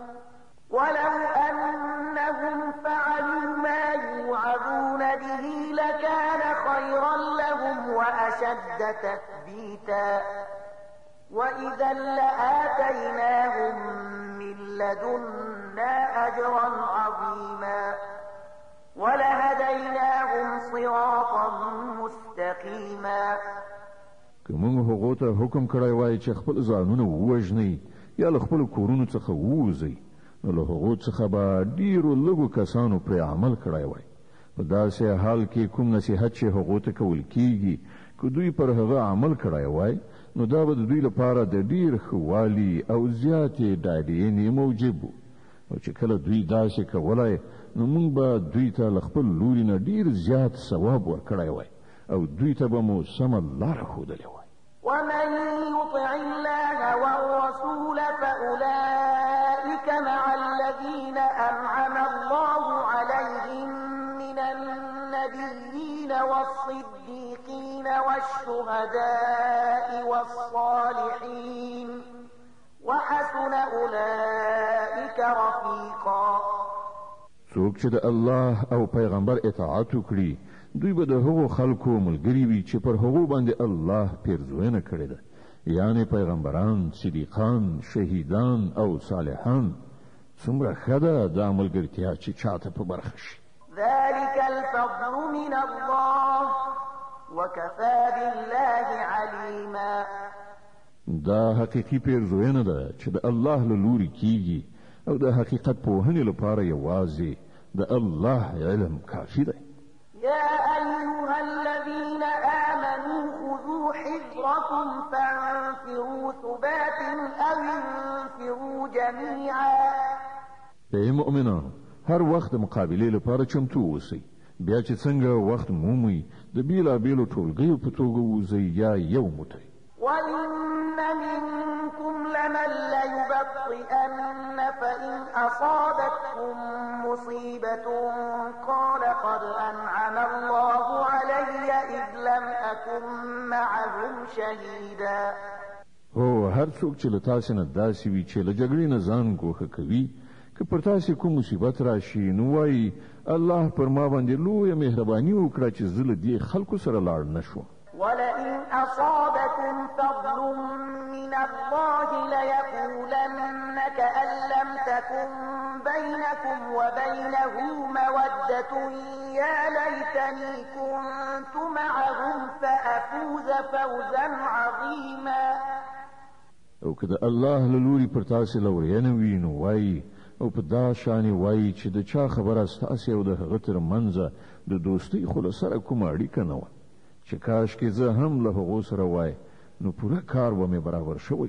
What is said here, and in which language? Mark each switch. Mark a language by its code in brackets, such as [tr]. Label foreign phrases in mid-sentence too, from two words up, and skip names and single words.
[ar] وأشد تثبيتا وإذا لآتيناهم من لدنا أجرا عظيما ولهديناهم صراطا مستقيما. [ps] که موږ هغو ته حکم کړی وای چې خپل ځانونه ووژنئ یا له خپلو کورونو څخه ووځئ نو له هغو څخه به ډېرو لږو کسانو پرې عمل کړی وای. په داسې حال کې کوم نصیحت چې هغو ته کول کیږي که دوی پر هغه عمل کړی وای نو دا به د دوی لپاره د ډېر ښه والي او زیاتې ډاډینې موجب و. او چې کله دوی داسې کولای نو موږ به دوی ته له خپل لوري نه ډېر زیات ثواب ورکړی وای او دوی ته به مو سمه لاره ښودلې وای. [ar] ومن يطع الله والرسول فأولئك مع الذين أنعم الله عليهم من النبيين والصديقين والشهداء والصالحين وحسن أولئك رفيقا. [ps] څوک چې د الله او پیغمبر اطاعت وکړي دوی به د هغو خلکو ملګري وي چې پر هغو باندې الله پیرزوینه کړې ده، یعنی پیغمبران، صدیقان، شهیدان او صالحان. څومره ښه ده دا ملګرتیا چې چاته په برخه شي. [ar] ذلك الفضل من الله وكفى بالله عليما. [ps] دا حقیقي پیرزوینه ده چې د الله له لوري کیږي او د حقیقت پوهنې لپاره یوازې د الله علم کافي دی. [ar] يا أيها الذين آمنوا خذوا حذركم فانفروا ثبات أو انفروا جميعا. [ps] ای مؤمنانو، هر وخت مقابله لپاره چمتو اوسئ. بیا چې څنګه وخت مومئ د بیلابیلو ټولګیو په توګه ووځئ یا یو موټی. [ar] وإن منكم لمن ليبطئن فإن أصابتكم مصيبة قال قد أنعم الله علي إذ لم أكن معهم شهيدا. [ps] هو هر څوک چې له تاسې نه داسې وي چې له جګړې نه ځان ګوښه کوي که پر تاسې کوم مصیبت راشي نو وایي الله پر ما باندې لویه مهرباني وکړه چې زه له دې خلکو سره لاړ نه شوم. [ar] ولئن أصابكم فضل من الله ليقولن كأن لم تكن بينكم وبينه مودة يا ليتني كنت معهم فأفوز فوزا عظيما. [ps] او که د الله له لوري پر تاسې لورینه وي نو وایي او په دا شانې وایي چې د چا خبره ستاسې او د هغه تر منځه د دوستۍ خو له سره کومه اړیکه نه وه چې کاش کې زه هم له هغو سره وای نو پوره کار به مې برابر شوی.